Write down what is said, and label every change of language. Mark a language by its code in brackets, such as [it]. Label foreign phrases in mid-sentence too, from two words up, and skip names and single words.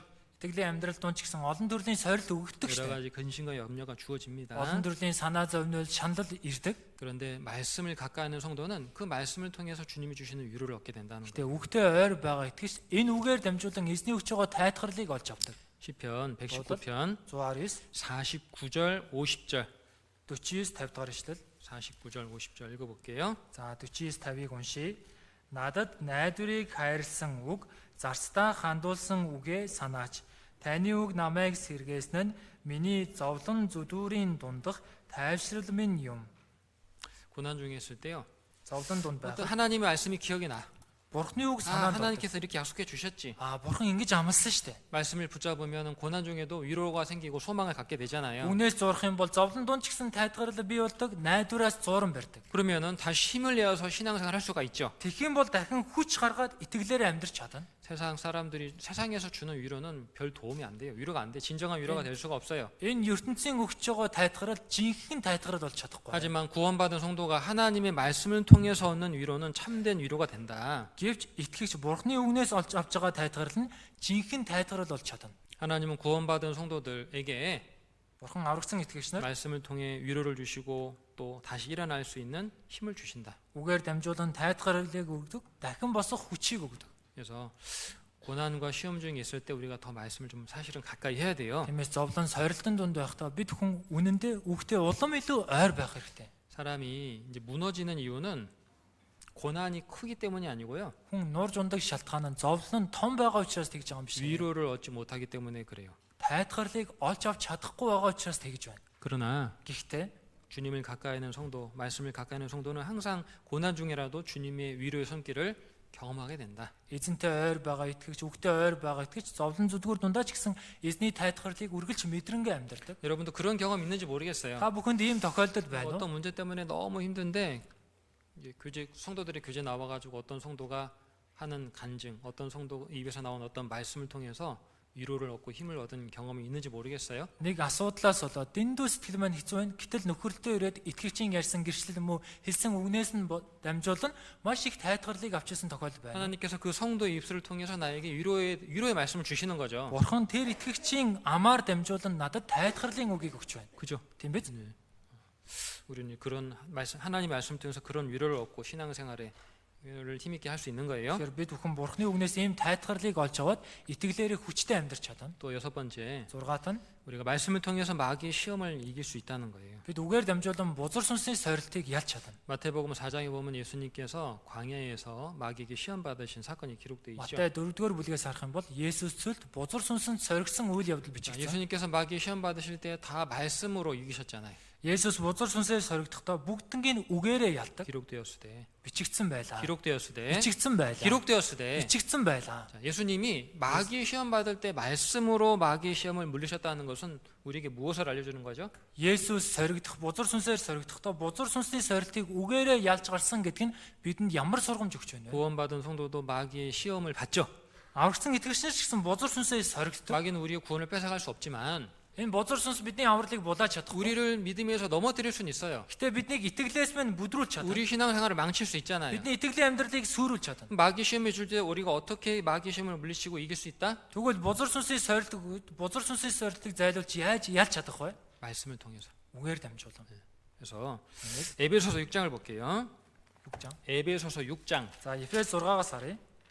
[mn] Итгэлийн амьдрал дунд ч гэсэн олон төрлийн сорил өгдөг [ko] 여러 [mn] шүү дээ. [ko] 가지 근심과 염려가 주어집니다. [mn] Олон төрлийн санаа зовнил, шанал ирдэг. [ko] 그런데 말씀을 가까이 하는 성도는 그 말씀을 통해서 주님이 주시는 위로를 얻게 된다는 [mn] Гэтэ [ko] 거예요. [mn] үгтэй ойр байгаа итгэгч энэ үгээр дамжуулан эзний өгч байгаа тайлхарлыг олж авдаг. [ko] 시편 119편 [mn] 119 [ko] 49절 50절 [mn] 49 50 дахь ишлэл. [ko] 49절 50절 읽어볼게요. [mn] За 49 50-ыг уншия. Надад найдварыг хайрлсан үг, зарцдаа хандуулсан үгээ санаач. Таны үг намайг сэргээсэн нь миний зовлон зүдүүрийн дундах тайвшрал минь юм. [ko] 고난 중에 있을 때요. [mn] Зовлон дунд [ko] 어떤 [mn] байх. [ko] 하나님의 말씀이 기억이 나. [mn] Бурхны үг [ko] 아, [mn] санаанд ордог. [ko] 하나님께서 이렇게 약속해 주셨지. [mn] Бурхан ингэж амласан шүү дээ. [ko] 말씀을 붙잡으면 고난 중에도 위로가 생기고 소망을 갖게 되잖아요. [mn] Үгнээс зурх юм бол зовлон дунд ч гэсэн тайлгарл бий болдог, найдвараас зууран барьдаг. [ko] 그러면은 다시 힘을 내어서 신앙생활 할 수가 있죠. [mn] Тэгэх юм бол дахин хүч гаргаад итгэлээр амьдрч чадна. [ko] 세상 사람들이 세상에서 주는 위로는 별 도움이 안 돼요. 위로가 안 돼. 진정한 위로가 될 수가 없어요. [mn] Энэ ертөнцийн өгч байгаа тайлгарл жинхэнэ тайлгарл болж чадахгүй. [ko] 하지만 구원받은 성도가 하나님의 말씀을 통해서 얻는 위로는 참된 위로가 된다. [mn] Гэвч итгэгч Бурхны үгнээс олж авч байгаа тайлгарл нь жинхэнэ тайлгарл болж чадна. [ko] 하나님은 구원받은 성도들에게 [mn] Бурхан аврагсан итгэгч нар [ko] 말씀을 통해 위로를 주시고 또 다시 일어날 수 있는 힘을 주신다. [mn] үгээр дамжуулан тайлгарлыг өгдөг, дахин босох хүчийг өгдөг. [ko] 그래서 고난과 시험 중에 있을 때 우리가 더 말씀을 좀 사실은 가까이 해야 돼요. [mn] Тиймээс зовлон сорилтын дунд байхдаа бид хүн үнэндээ үгтэй улам илүү ойр байх хэрэгтэй. [ko] 사람이 이제 무너지는 이유는 고난이 크기 때문이 아니고요. [mn] Хүн нурж ундаг шалтгаан нь зовлон нь том байгаа учраас тэгж байгаа юм биш. [ko] 위로를 얻지 못하기 때문에 그래요. [mn] Тайлгарлыг олж авч чадахгүй байгаа учраас тэгж байна. [ko] 그러나 [mn] Гэхдээ [ko] 주님을 가까이 하는 성도, 말씀을 가까이 하는 성도는 항상 고난 중에라도 주님의 위로의 손길을 경험하게 된다. [mn] эзэнтэй ойр байгаа итгэгч, үгтэй ойр байгаа итгэгч зовлон зүдгүүр дундаа ч гэсэн эзний тайлгарлыг үргэлж мэдрэнгээ амьдардаг. [ko] 여러분도 그런 경험 있는지 모르겠어요. [mn] Та бүхэнд ийм тохиолдол байна уу? [ko] 어떤 문제 때문에 너무 힘든데 이제 성도들의 교제 나와가지고 어떤 성도가 하는 간증, 어떤 성도 입에서 나온 어떤 말씀을 통해서 위로를 얻고 힘을 얻은 경험이 있는지 모르겠어요. [mn] Нэг асуудлаас болоод дэндүү сэтгэл маань хэцүү байна. Гэтэл нөхөрлөлтөө ирээд итгэгчийн ярьсан гэрчлэл юм уу хэлсэн үгнээс нь дамжуулан маш их тайлгарлыг авчирсан тохиолдол байна. [ko] 하나님께서 그 성도의 입술을 통해서 나에게 위로의 말씀을 주시는 거죠. [mn] Бурхан тэр итгэгчийн амаар дамжуулан надад тайлгарлын үгийг өгч байна. [ko] 그죠? [mn] Тийм биз? [ko] 우리는 그런 말씀, 하나님 말씀 통해서 그런 위로를 얻고 신앙생활에 를 힘있게 할 수 있는 거예요. [mn] Тэгэхээр бид бүхэн Бурхны үгнээс ийм тайтгарлыг олж аваад итгэлээрээ хүчтэй амьдрч чадна. [ko] 또 여섯 번째, [mn] 6-т нь [ko] 우리가 말씀을 통해서 마귀의 시험을 이길 수 있다는 거예요. [mn] бид үгээр дамжуулан бузар сүнсний сорилтыг ялж чадна. [ko] 마태복음 4장에 보면 예수님께서 광야에서 마귀에게 시험 받으신 사건이 기록되어 있죠. [mn] Матай 4-р бүлгээс харах юм бол Есүс цөлд бузар сүнсэнд соригдсон үйл явдал бичигдсэн. [ko] 예수님께서 마귀의 시험 받으실 때 다 말씀으로 이기셨잖아요. [mn] Есүс бузар сүнсээр соригдохдоо бүгднийг үгээрээ ялдаг. [ko] 기록되었을 때, [mn] Бичигдсэн байлаа. [ko] 기록되었을 때, [mn] Бичигдсэн байлаа. [ko] 기록되었을 때. [mn] Бичигдсэн байлаа. [ko] 자, 예수님이 마귀의 시험 받을 때 말씀으로 마귀의 시험을 물리셨다는 것은 우리에게 무엇을 알려주는 거죠? [mn] Есүс соригдох бузар сүнсээр соригдохдоо бузар сүнсний сорилтыг үгээрээ ялж гарсан гэдг нь бидэнд ямар сургамж өгч байна вэ? [ko] 구원받은 성도도 마귀의 시험을 받죠. [mn] Аврагсан итгэгчнэр ч гэсэн бузар сүнсээр соригддог. [ko] 마귀는 우리의 구원을 뺏어갈 수 없지만 [mn] Энэ бузар сүнс бидний авралыг булааж чадахгүй. [ko] 우리를 믿음에서 넘어뜨릴 수는 있어요. [mn] Гэтэ биднийг итгэлээс мань бүдрүүлж чадна. [ko] 우리 신앙생활을 망칠 수 있잖아요. [mn] Бидний итгэлийн амьдралыг сүрүүлж чадна. [ko] 마귀 시험에 줄 때 우리가 어떻게 마귀 시험을 물리치고 이길 수 있다? [mn] Тэгвэл бузар сүнсний сорилтыг зайлуулж яаж ялж чадах вэ? [ko] 말씀을 통해서. [mn] Үгээр дамжуулан. [ko] 그래서 에베소서 6장을 볼게요. 6장. 에베소서 6장 [mn] За Ефес 6-аас харъя.